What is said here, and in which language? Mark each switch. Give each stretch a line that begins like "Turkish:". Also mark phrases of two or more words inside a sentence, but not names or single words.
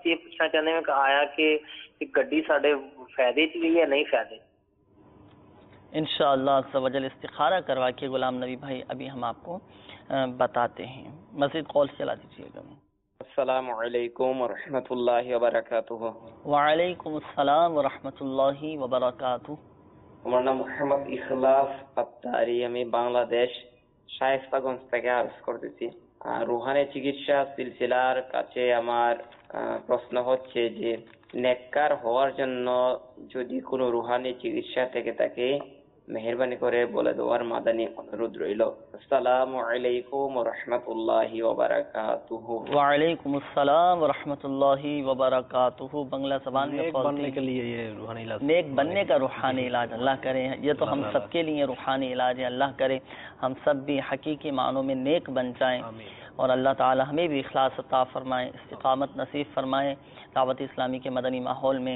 Urdu: اسی یہ پوچھنا چاہتے ہیں کہ آیا کہ گڈی ساڈے فائدے چ گئی ہے نہیں فائدے؟
Arabic: انشاءاللہ عز و جل
Urdu: استخارہ کروا کے غلام نبی بھائی ابھی ہم آپ کو بتاتے ہیں۔ مزید کال چلا دیجیے گا۔
Arabic: السلام علیکم ورحمۃ اللہ وبرکاتہ۔ وعلیکم السلام ورحمۃ اللہ وبرکاتہ۔
Bangla: আমার নাম মোহাম্মদ ইখলাস আত্তারি, আমি বাংলাদেশ শায়েস্তাগঞ্জ থেকে আরজ করতেছি। রুহানি চিকিৎসা সিলসিলার কাছে আমার প্রশ্ন হচ্ছে যে নেককার হওয়ার জন্য যদি কোনো রুহানি চিকিৎসা থেকে থাকে মেহেরবানি করে বলে দেওয়ার মাদানী অনুরোধ রইল।
Arabic: السلام عليكم ورحمة الله وبركاته. وعلیکم السلام ورحمۃ اللہ وبرکاتہ۔
Urdu: بنگلہ زبان میں نیک بننے کے لیے یہ روحانی علاج، نیک بننے کا روحانی علاج اللہ کرے، یہ تو ہم سب کے لیے روحانی علاج ہے، اللہ کرے ہم سب بھی حقیقی معنوں میں نیک بن جائیں، اور اللہ تعالی ہمیں بھی اخلاص عطا فرمائے، استقامت نصیب فرمائے دعوت اسلامی کے مدنی ماحول میں۔